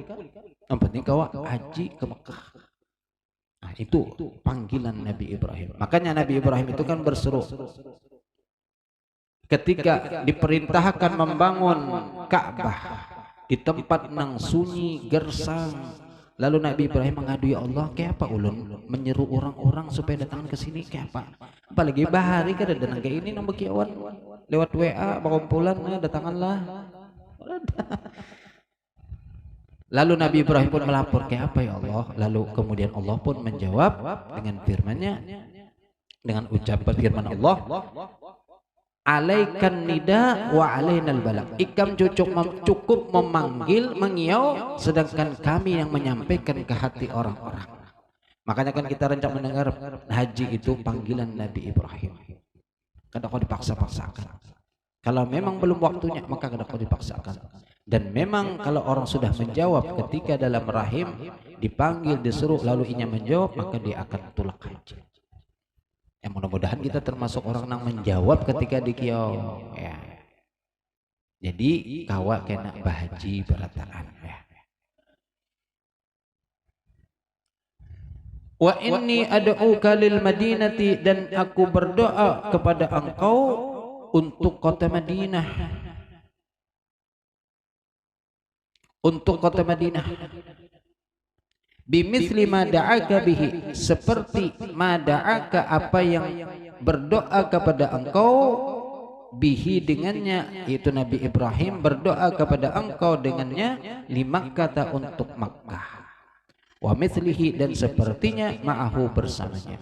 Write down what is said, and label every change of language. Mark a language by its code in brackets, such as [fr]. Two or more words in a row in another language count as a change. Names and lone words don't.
[id] Yang penting kau haji ke Mekah. Nah, itu panggilan Nabi Ibrahim. Makanya Nabi Ibrahim itu kan berseru ketika diperintahkan membangun Ka'bah di tempat nang sunyi gersang. Lalu Nabi Ibrahim mengadu, [ar] ya Allah, [bjn] kayak apa ulun menyeru orang-orang supaya datang ke sini kayak apa? Apalagi bahari kada datang kayak ini nang bekiawan lewat WA berkumpulan datanganlah. [id] Lalu Nabi Ibrahim pun melapor, kayak apa [ar] ya Allah? [id] Lalu kemudian Allah pun menjawab dengan firman-Nya, dengan ucapan firman Allah, [ar] alaikan nida wa alainal balagh. [bjn] Ikam cukup memanggil, mengiau, sedangkan kami yang menyampaikan ke hati orang-orang. [id] Makanya kan kita rencana mendengar haji itu panggilan Nabi Ibrahim. [bjn] Kada kau dipaksa-paksakan. Kalau memang belum waktunya maka kada kau dipaksakan. [id] Dan memang kalau orang sudah menjawab ketika dalam rahim dipanggil, disuruh lalu inya menjawab, maka dia akan tulak haji. Ya mudah-mudahan kita termasuk orang yang menjawab ketika dikiau. Ya. [bjn] Jadi kawa kena bahaji berataan. [ar] Ya. Wa inni ad'uka lil madinati, [id] dan aku berdoa kepada engkau untuk kota Madinah. Untuk kota Madinah. [ar] Bimithli ma da'aka bihi, [id] seperti [ar] ma da'aka [id] apa yang berdoa kepada engkau bihi dengannya, yaitu Nabi Ibrahim berdoa kepada engkau dengannya, lima kata untuk Makkah. [ar] Wa mithlihi, [id] dan sepertinya ma'ahu bersamanya.